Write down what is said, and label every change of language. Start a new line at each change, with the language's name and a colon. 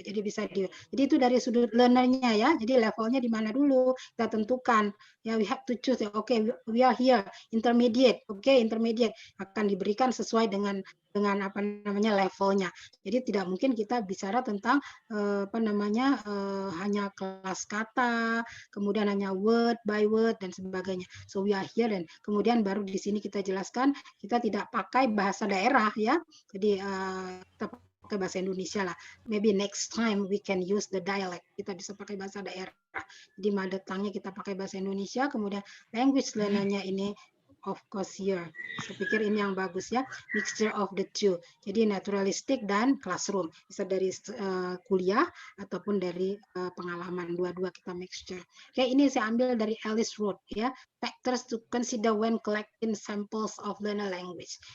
Indonesian: Jadi jadi itu dari sudut learnernya ya. Jadi levelnya di mana dulu kita tentukan.
English: Ya, we have to choose. Okay, we are here intermediate.
Indonesian: Okay, intermediate akan diberikan sesuai dengan apa namanya levelnya. Jadi tidak mungkin kita bicara tentang apa namanya hanya kelas kata, kemudian hanya word by word dan sebagainya.
English: So we are here,
Indonesian: dan kemudian baru di sini kita jelaskan kita tidak pakai bahasa daerah ya. Jadi kita pakai bahasa Indonesia lah.
English: Maybe next time we can use the dialect.
Indonesian: Kita bisa pakai bahasa daerah. Jadi mother tongue-nya kita pakai bahasa Indonesia, kemudian language learner-nya ini
English: of course here.
Indonesian: Saya pikir ini yang bagus ya,
English: mixture of the two.
Indonesian: Jadi naturalistik dan classroom. Bisa dari kuliah ataupun dari pengalaman, dua-dua kita mixture. Oke, ini saya ambil dari Alice Road ya.
English: Factors to consider when collecting samples of learner language.